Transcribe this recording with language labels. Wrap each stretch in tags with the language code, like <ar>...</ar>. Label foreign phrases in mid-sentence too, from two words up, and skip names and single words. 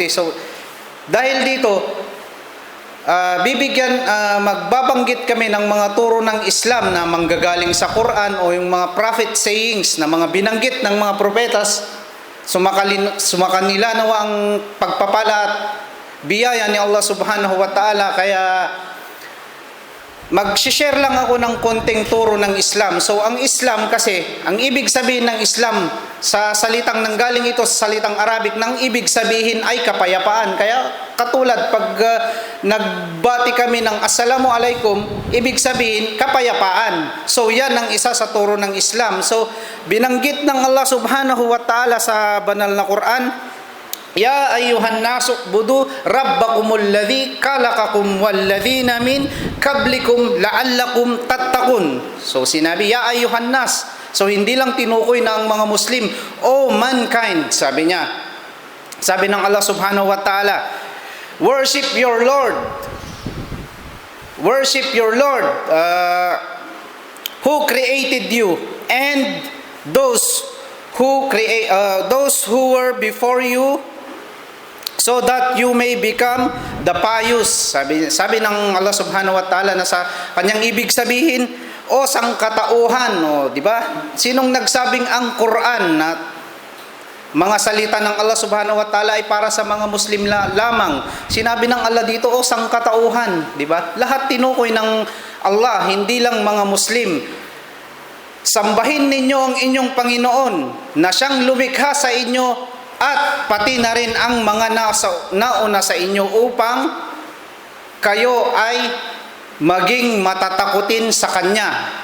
<tl>So dahil dito magbabanggit kami ng mga turo ng Islam na manggagaling sa Quran o yung mga</tl> <en>prophet sayings</en> <tl>na mga binanggit ng mga propetas. Sumakanila nawa ang pagpapala at biyaya ni</tl> <ar>الله سبحانه وتعالى.</ar> <tl>Kaya mag-share lang ako ng konting turo ng Islam. So ang Islam kasi, ang ibig sabihin ng Islam sa salitang nanggaling ito sa salitang Arabic, nang ibig sabihin ay kapayapaan. Kaya katulad pag nagbati kami ng Assalamualaikum, ibig sabihin kapayapaan. So yan ang isa sa turo ng Islam. So binanggit ng</tl> <ar>الله سبحانه وتعالى</ar> <tl>sa banal na Quran,</tl> <ar>يا أيها الناس اعبدوا ربكم الذي خلقكم والذين من قبلكم لعلكم تتقون.</ar> <tl>So sinabi</tl> <ar>يا أيها الناس.</ar> <tl>So hindi lang tinukoy ng mga Muslim, mankind, sabi niya. Sabi ng</tl> <ar>الله سبحانه وتعالى,</ar> <en>worship your Lord. Worship your Lord who created you and those who were before you, so that you may become the pious.</en> <tl>Sabi ng</tl> <ar>الله سبحانه وتعالى</ar> <tl>na sa kanyang ibig sabihin, sangkatauhan, di ba? Sinong nagsabing ang Quran na mga salita ng</tl> <ar>الله سبحانه وتعالى</ar> <tl>ay para sa mga Muslim lamang? Sinabi ng Allah dito, sangkatauhan, di ba? Lahat tinukoy ng Allah, hindi lang mga Muslim. Sambahin ninyo ang inyong Panginoon na siyang lumikha sa inyo at pati na rin ang mga nauna sa inyo upang kayo ay maging matatakutin sa Kanya.</tl>